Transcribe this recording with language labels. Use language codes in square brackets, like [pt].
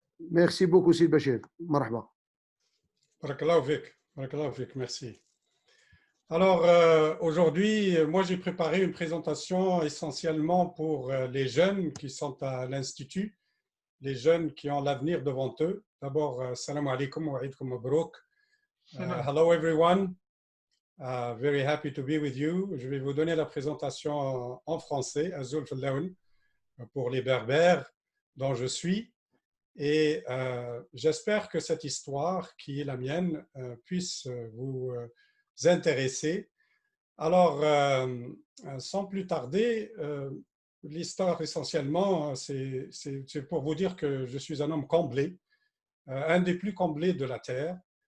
[fr] Merci beaucoup, Sir Bachir. [ar] Marhaba. Barakallahu fik, [fr] merci. Alors, aujourd'hui, moi, j'ai préparé une présentation essentiellement pour les jeunes qui sont à l'Institut, les jeunes qui ont l'avenir devant eux. D'abord, [ar] salam alaikum wa aidkum mabrouk. [en] Hello everyone, very happy to be with you. [fr] Je vais vous donner la présentation en français, [kab] Azul Fallaoun, [fr] pour les berbères dont je suis. Et j'espère que cette histoire, qui est la mienne, puisse vous intéresser. Alors, sans plus tarder, l'histoire essentiellement, c'est pour vous dire que je suis un homme comblé, un des plus comblés de la Terre.